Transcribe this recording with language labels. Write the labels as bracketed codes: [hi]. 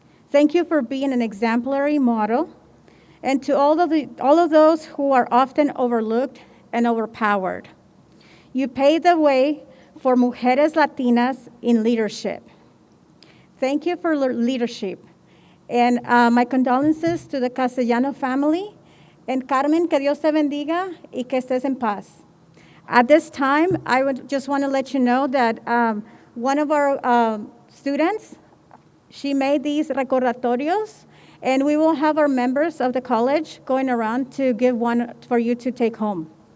[en] Thank you for being an exemplary model, and to all of those who are often overlooked and overpowered. You paved the way for Mujeres Latinas in leadership. Thank you for leadership. And my condolences to the Castellano family. [es] And Carmen, que Dios te bendiga y que estés en paz. [en] At this time, I would just want to let you know that one of our students, she made these recordatorios, and we will have our members of the college going around to give one for you to take home.